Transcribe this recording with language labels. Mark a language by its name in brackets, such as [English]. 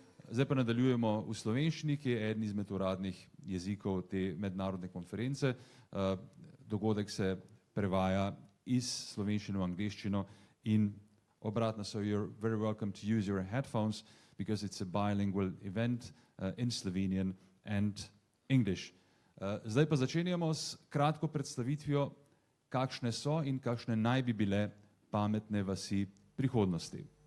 [Slovenian] Zdaj pa nadaljujemo v slovenščini, ki je eden izmed uradnih jezikov te mednarodne konference. Dogodek se prevaja iz slovenščine v angleščino in obratno. [English] So you're very welcome to use your headphones because it's a bilingual event in Slovenian and English. [Slovenian] Zdaj pa začenjamo s kratko predstavitvijo, kakšne so in kakšne naj bi bile pametne vasi prihodnosti.